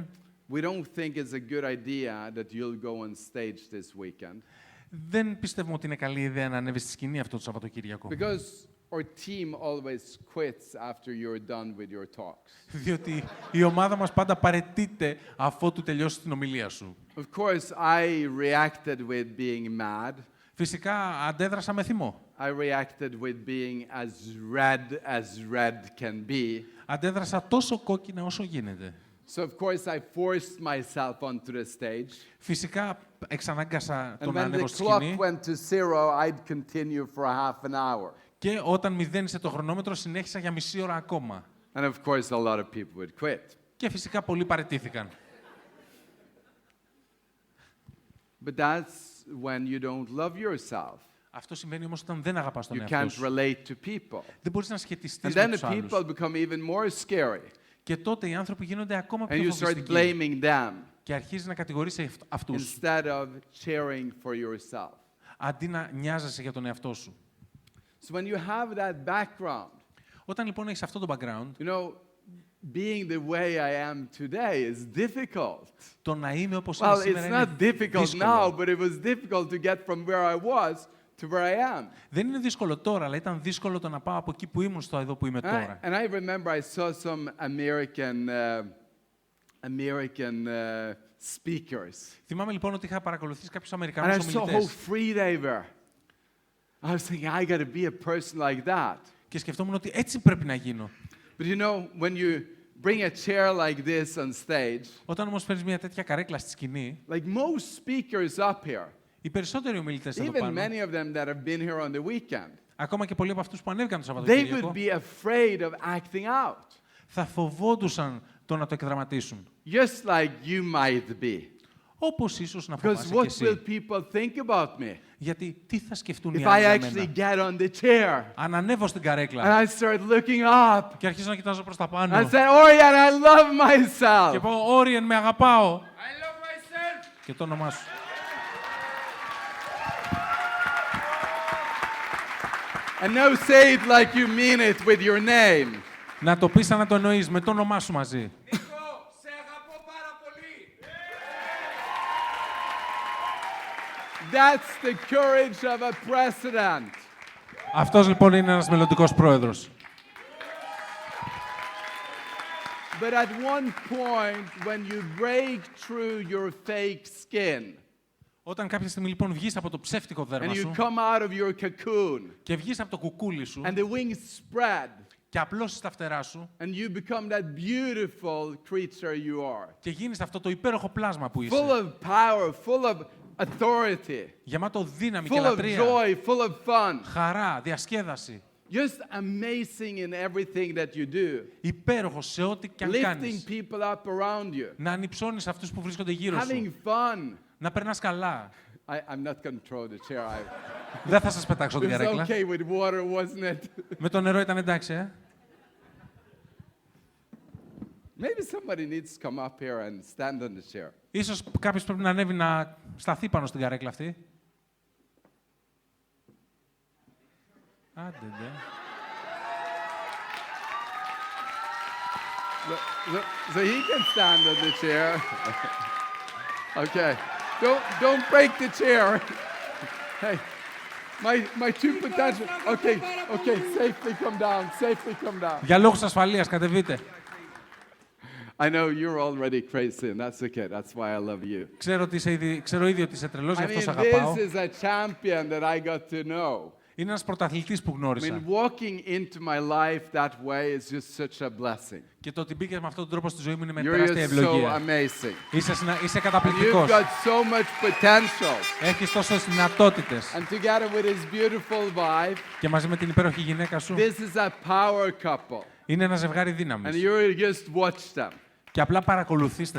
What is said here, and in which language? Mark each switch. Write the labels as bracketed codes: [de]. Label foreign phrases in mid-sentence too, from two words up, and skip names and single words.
[en] we don't think it's a good idea that you'll go on stage this weekend [el] δεν πιστεύουμε ότι είναι καλή ιδέα να ανέβεις στη σκηνή αυτό το Σαββατοκύριακο. [en] because our team always quits after you're done with your talks. [el] Διότι η ομάδα μας πάντα παραιτείται αφότου τελειώσει την ομιλία σου. [en] Of course, I reacted with being mad. [el] Φυσικά αντέδρασα με θυμό. [en] I reacted with being as red can be. [el] Αντέδρασα τόσο κόκκινα όσο γίνεται. [en] So of course I forced myself onto the stage. [el] Φυσικά εξανάγκασα [en] And [el] τον να [en] when the [el] ανέβω στη [en] clock [el] σκηνή [en] went to zero, I'd continue for a half an hour. [el] και όταν μηδένισε το χρονόμετρο συνέχισα για μισή ώρα ακόμα. [en] And of course a lot of people would quit. [el] Και φυσικά πολλοί παραιτήθηκαν. [en] But that's when you don't love yourself. [el] Αυτό συμβαίνει όμως όταν δεν αγαπάς τον [en] You [el] εαυτό [en] can't [el] σου. [en] relate to people. [el] Δεν μπορείς να σχετιστείς [en] And [el] με [en] then [el] τους [en] the [el] άλλους. [en] people become even more scary. [el] Και τότε οι άνθρωποι γίνονται ακόμα [en] And [el] πιο [en] you start [el] φοβιστικοί. [en] blaming them [el] Και αρχίζεις να κατηγορείς αυτούς, [en] instead of cheering for yourself. [el] αντί να νοιάζεσαι για τον εαυτό σου. [en] So when you have that background, [el] Όταν λοιπόν έχεις αυτό το background, [en] you know, being the way I am today is difficult. [el] το να είμαι όπως είμαι [en] Well, [el] σήμερα [en] it's [el] είναι [en] not difficult [el] δύσκολο. [en] now, but it was difficult to get from where I was to where I am. [el] Δεν είναι δύσκολο τώρα, αλλά ήταν δύσκολο το να πάω από εκεί που ήμουν στο εδώ που είμαι τώρα. [en] And I remember I saw some American speakers. [el] Θυμάμαι λοιπόν ότι είχα παρακολουθήσει κάποιους [en] And I [el] Αμερικανούς [en] saw how [el] ομιλητές [en] free they were. I was thinking, I got to be a person like that. [el] και σκεφτόμουν ότι έτσι πρέπει να γίνω. [en] But you know, when you bring a chair like this on stage, [el] Όταν όμως φέρεις μια τέτοια καρέκλα στη σκηνή, [en] like most speakers up here, [el] οι περισσότεροι ομιλητές εδώ [en] even [el] πάνω, [en] many of them that have been here on the weekend, [el] ακόμα και πολλοί από αυτούς που ανέβηκαν το [en] they would [el] Σαββατοκύριακο, [en] be afraid of acting out, [el] θα φοβόντουσαν το να το εκδραματίσουν. [en] just like you might be. [el] Όπως ίσως να [en] Because [el] φοβάσαι κι [en] what [el] εσύ. [en] will people think about me [el] Γιατί τι θα σκεφτούν οι [en] if [el] άλλοι [en] I [el] για [en] actually [el] μένα. [en] get on the chair [el] Αν ανέβω στην καρέκλα [en] and I start looking up [el] και αρχίζω να κοιτάζω προς τα [en] and [el] πάνω [en] I say, Orjan, I love [el] και [en] myself. [el] πω «Όριεν, με αγαπάω» [en] I love myself. [el] και το όνομά σου. [en] And now say it like you mean it with your name. [el] Να το πεις σαν να το εννοείς, με το όνομά σου μαζί. [en] That's the courage of a president. [el] Αυτός λοιπόν είναι ένας μελλοντικός πρόεδρος. [en] But at one point, when you break through your fake skin [el] Όταν κάποια στιγμή λοιπόν βγεις από το ψεύτικο [en] and [el] δέρμα [en] you [el] σου [en] come out of your cocoon [el] και βγεις από το κουκούλι σου [en] and the wings spread [el] και απλώσεις τα φτερά σου [en] and you become that beautiful creature you are, [el] και γίνεις αυτό το υπέροχο πλάσμα που [en] full [el] είσαι, [en] of power, full of authority, [el] γεμάτο δύναμη και [en] full of [el] λατρεία, [en] joy, full of fun, [el] χαρά, διασκέδαση, [en] just amazing in everything that you do, [el] υπέροχος σε ό,τι και αν [en] lifting [el] κάνεις, [en] people up around you, [el] να ανυψώνεις αυτούς που βρίσκονται γύρω σου, [en] having fun. [el] να περνάς καλά. [en] I'm not going to throw the chair. [el] Δεν θα σας πετάξω [en] It [el] την [en] was [el] καρέκλα. [en] okay with water, wasn't it? [el] Με το νερό ήταν εντάξει, [en] Maybe somebody needs to come up here and stand on the chair. [el] Ίσως κάποιος πρέπει να ανέβει να σταθεί πάνω στην καρέκλα αυτή. Άντε, ντε. [en] So he can stand on the chair. Okay. Don't break the chair. Hey, my two potential. Okay, safely come down. Safely come down. [el] Για λόγους ασφαλείας, κατεβείτε. [en] I know you're already crazy, and that's okay. That's why I love you. [el] Ξέρω ήδη ότι είσαι τρελός, γι' [en] I [el] αυτό σε [en] mean, [el] αγαπάω. [en] this is a champion that I got to know. [el] Είναι ένας πρωταθλητής που [en] I [el] γνώρισα. [en] mean, walking into my life that way is just such a blessing. [el] Και το ότι μπήκες με αυτόν τον τρόπο στη ζωή μου είναι με [en] You're [el] τεράστια [en] just so [el] ευλογία. [en] amazing. [el] Είσαι [en] And you've [el] καταπληκτικός. [en] got so much potential. [el] Έχεις τόσες δυνατότητες. [en] And together with his beautiful wife, [el] Και μαζί με την υπέροχη γυναίκα σου, [en] this is a power couple. [el] είναι ένα ζευγάρι [en] And [el] δύναμης. [en] you just watch them. [el] Και απλά παρακολουθήστε